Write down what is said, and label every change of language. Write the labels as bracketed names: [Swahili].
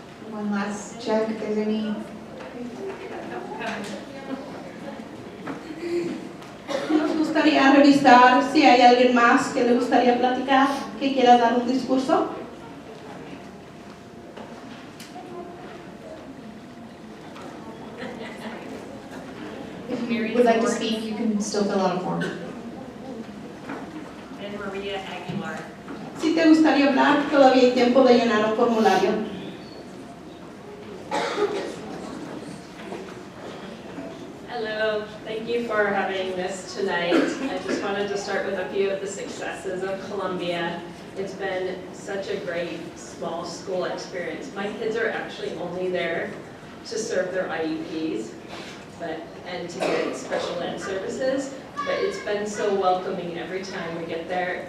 [English] One last check, if there's any. [Spanish] Nos gustaría revisar si hay alguien más que le gustaría platicar, que quiera dar un discurso. [English] If you would like to speak, you can still fill out a form. And Maria Aguilar. [Spanish] Si te gustaría hablar, todavía hay tiempo de llenar un formulario. [English] Hello, thank you for having this tonight. I just wanted to start with a few of the successes of Columbia. It's been such a great small school experience. My kids are actually only there to serve their IEPs and to get special ed services, but it's been so welcoming every time we get there.